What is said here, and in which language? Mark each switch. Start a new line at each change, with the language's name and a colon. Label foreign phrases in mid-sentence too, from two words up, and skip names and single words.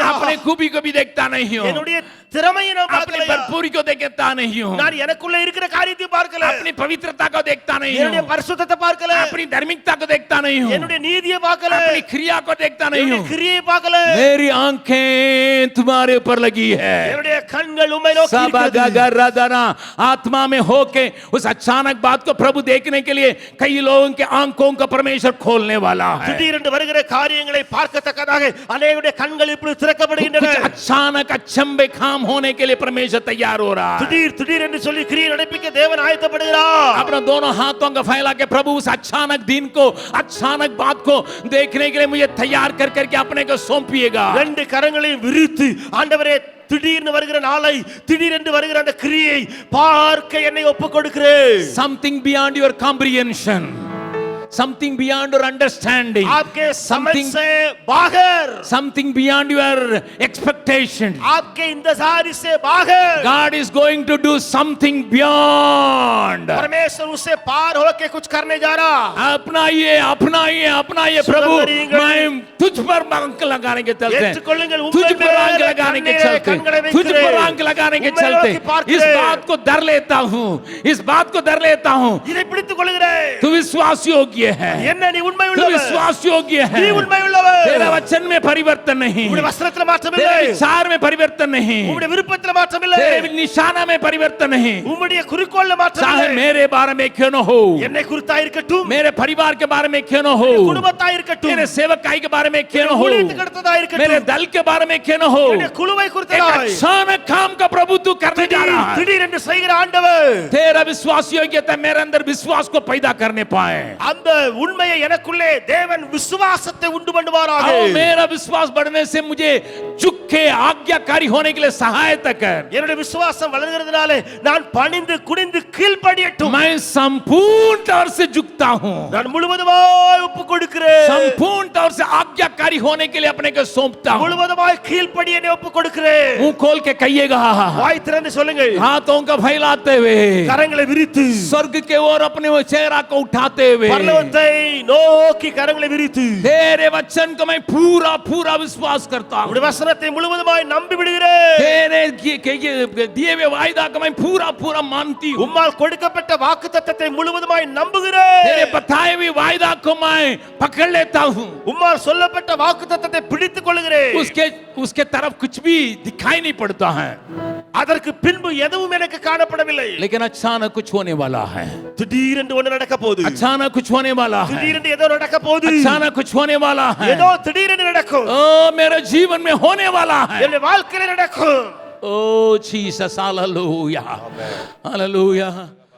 Hindi: अपने खूबी को भी देखता नहीं हूं,
Tamil: என்னுடைய திறமையை நான்
Hindi: अपनी
Tamil: பார்க்கலையா,
Hindi: भरपूरी को देखता नहीं हूं,
Tamil: நான் எனக்குள்ள இருக்கிற காரியத்தை பார்க்கல,
Hindi: अपनी पवित्रता को देखता नहीं
Tamil: என்னுடைய
Hindi: हूं,
Tamil: பரிசுத்தத்தை பார்க்கல,
Hindi: अपनी धार्मिकता को देखता नहीं हूं,
Tamil: என்னுடைய நீதியை பார்க்கல,
Hindi: अपनी क्रिया को देखता नहीं
Tamil: என்னுடைய
Hindi: हूं।
Tamil: கிரியை பார்க்கல,
Hindi: मेरी आंखें तुम्हारे ऊपर लगी है,
Tamil: என்னுடைய கண்கள் உம்மை நோக்கி
Hindi: सब
Tamil: இருக்கிறது।
Hindi: गगरदरा आत्मा में होके उस अचानक बात को प्रभु देखने के लिए कई लोगों के आंखों को परमेश्वर खोलने वाला है।
Tamil: திடீரென்று வருகிற காரியங்களை பார்க்கத்தக்கதாக அநேகருடைய கண்கள் இப்பொழுது திறக்கப்படுகின்றன।
Hindi: कुछ अचानक अचंभे काम होने के लिए परमेश्वर तैयार हो रहा है।
Tamil: திடீர் என்று சொல்லி கிரியை நடப்பிக்க தேவன் ஆயத்தப்படுகிறார்।
Hindi: अपने दोनों हाथों को फैला के प्रभु उस अचानक दिन को, अचानक बात को देखने के लिए मुझे तैयार कर करके अपने को सौंपिएगा।
Tamil: ரெண்டு கரங்களையும் விரித்து, ஆண்டவரே, திடீர்னு வருகிற நாளை, திடீரென்று வருகிற அந்த கிரியை பார்க்க என்னை ஒப்புக் கொடுக்கிறேன்।
English: Something beyond your comprehension, something beyond your understanding,
Hindi: आपके समझ से बाहर,
English: something beyond your expectation.
Hindi: आपके इंतजार से बाहर
English: God is going to do something beyond.
Hindi: परमेश्वर उससे पार होके कुछ करने जा रहा। अपनाइए, अपनाइए, अपनाइए प्रभु, मैं तुझ पर आंख लगाने के चलते,
Tamil: ஏற்றுக்கொள்ளுங்கள்,
Hindi: तुझ
Tamil: உம்மை
Hindi: पर आंख
Tamil: மேலே
Hindi: लगाने के
Tamil: கண்களை
Hindi: चलते,
Tamil: வைக்கிறேன்,
Hindi: तुझ पर आंख लगाने के
Tamil: உம்மை
Hindi: चलते
Tamil: நோக்கி பார்க்கிறேன்।
Hindi: इस बात को डर लेता हूँ, इस बात को डर लेता हूँ।
Tamil: இதை பிடித்துக் கொள்கிறேன்।
Hindi: तू विश्वास योग्य है,
Tamil: என்ன நீ உண்மை
Hindi: तू
Tamil: உள்ளவர்,
Hindi: विश्वास योग्य है,
Tamil: நீ உண்மை உள்ளவர்।
Hindi: तेरा वचन में परिवर्तन नहीं,
Tamil: உம்முடைய வசனத்துல மாற்றம்
Hindi: तेरे
Tamil: இல்லை,
Hindi: विचार में परिवर्तन नहीं,
Tamil: உம்முடைய விருப்பத்துல மாற்றம் இல்லை,
Hindi: तेरे निशाना में परिवर्तन नहीं।
Tamil: உம்முடைய குறிக்கோள்ல மாற்றம்
Hindi: चाहे
Tamil: இல்லை।
Hindi: मेरे बारे में क्यों न हो,
Tamil: என்னை குறித்தாய் இருக்கட்டும்,
Hindi: मेरे परिवार के बारे में क्यों न हो,
Tamil: குடும்பத்தாய் இருக்கட்டும்,
Hindi: मेरे सेवकाई के बारे में क्यों न हो,
Tamil: ஊழியத்துக்கு அடுத்ததாய் இருக்கட்டும்,
Hindi: मेरे दल के बारे में क्यों न हो,
Tamil: என்னுடைய குழுவை
Hindi: एक
Tamil: குறித்ததாய்
Hindi: अचानक काम का प्रभु तू करने जा रहा है।
Tamil: திடீரென்று செய்கிற ஆண்டவர்,
Hindi: तेरा विश्वास योग्यता मेरे अंदर विश्वास को पैदा करने पाए,
Tamil: அந்த உண்மையை எனக்குள்ளே தேவன் விசுவாசத்தை உண்டு பண்ணுவாராக।
Hindi: और मेरा विश्वास बढ़ने से मुझे झुक के आज्ञाकारी होने के लिए सहायता कर।
Tamil: என்னுடைய விசுவாசம் வளர்கிறதுனால நான் பணிந்து குனிந்து கீழ்ப்படியட்டும்,
Hindi: मैं संपूर्ण तौर से झुकता हूँ,
Tamil: நான் முழுவதுமாய் ஒப்புக் கொடுக்கிறேன்,
Hindi: संपूर्ण तौर से आज्ञाकारी होने के लिए अपने को सौंपता हूँ।
Tamil: முழுவதுமாய் கீழ்ப்படிய என்னை ஒப்புக் கொடுக்கிறேன்।
Hindi: मुंह खोल के कहिएगा,
Tamil: வாய் திறந்து சொல்லுங்கள்,
Hindi: हाथों का फैलाते हुए,
Tamil: கரங்களை விரித்து,
Hindi: स्वर्ग के ओर अपने वो चेहरा को उठाते हुए,
Tamil: பரலோகத்தை நோக்கி கரங்களை விரித்து,
Hindi: तेरे वचन को मैं पूरा पूरा विश्वास करता हूँ।
Tamil: உம்முடைய வசனம் வசனத்தை முழுவதுமாய் நம்பி விடுகிறேன்.
Hindi: तेरे दिए हुए वायदा को मैं पूरा पूरा मानती हूँ.
Tamil: உம்மால் கொடுக்கப்பட்ட வாக்குத்தத்தத்தை முழுவதுமாய் நம்புகிறேன்.
Hindi: तेरे बताए हुए वायदा को मैं पकड़ लेता हूँ.
Tamil: உம்மால் சொல்லப்பட்ட வாக்குத்தத்தத்தை பிடித்துக் கொள்கிறேன்.
Hindi: उसके तरफ कुछ भी दिखाई नहीं पड़ता है.
Tamil: அதற்கு பின்பு எதுவும் எனக்கு காணப்படவில்லை.
Hindi: लेकिन अचानक कुछ होने वाला है.
Tamil: திடீரென்று ஒன்று நடக்க போகுது.
Hindi: अचानक कुछ होने वाला है.
Tamil: திடீரென்று ஏதோ நடக்க போகுது.
Hindi: अचानक कुछ होने वाला है.
Tamil: ஏதோ திடீரென்று நடக்கும்.
Hindi: ओ मेरे जीवन में होने वाला है.
Tamil: என்னுடைய வாழ்க்கையில நடக்கும்.
Hindi: ओ जीसस हालेलुया हालेलुया.